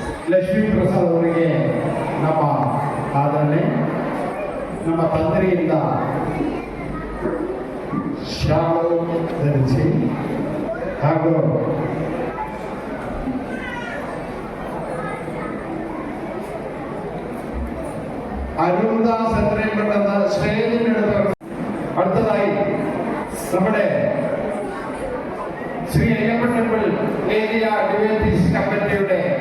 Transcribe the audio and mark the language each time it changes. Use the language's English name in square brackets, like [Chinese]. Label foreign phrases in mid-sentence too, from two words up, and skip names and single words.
[Kannada] ಲಕ್ಷ್ಮೀ ಪ್ರಸಾದ್ ಅವರಿಗೆ ನಮ್ಮ ಆದರಣೆ, ನಮ್ಮ ತಂದೆಯಿಂದ ಶಾಲು ಧರಿಸಿ ಹಾಗೂ [Malayalam] അരുൺദാസ് എത്രയും പെട്ടെന്ന് സ്റ്റേജിനെടുത്ത് അടുത്തതായി നമ്മുടെ ശ്രീ അയ്യപ്പ ടെമ്പിൾ ഏരിയ ഡിവൈറ്റീസ് കമ്മിറ്റിയുടെ